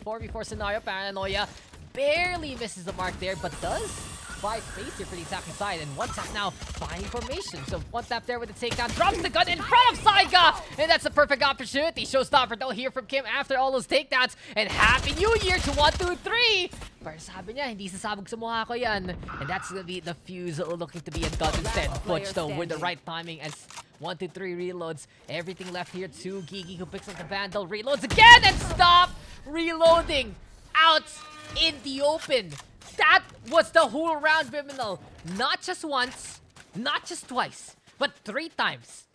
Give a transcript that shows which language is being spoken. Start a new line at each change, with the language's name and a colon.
English: 4v4 scenario, Paranoia barely misses the mark there, but does buy space here for the attacking side, and one tap now buying formation. So one tap there with the takedown, drops the gun in front of Saiga, and that's a perfect opportunity. Showstopper don't hear from Kim after all those takedowns, and Happy New Year to 1, 2, 3!
Filipino: Pero sabi niya, hindi sasabog sa mukha ko yan.
English: And that's gonna be the fuse looking to be a dud instead. Butch though with the right timing as 1, 2, 3 reloads. Everything left here to Gigi who picks up the Vandal, reloads again, and stop reloading out in the open. That was the whole round, Vyminal. Not just once, not just twice, but 3 times.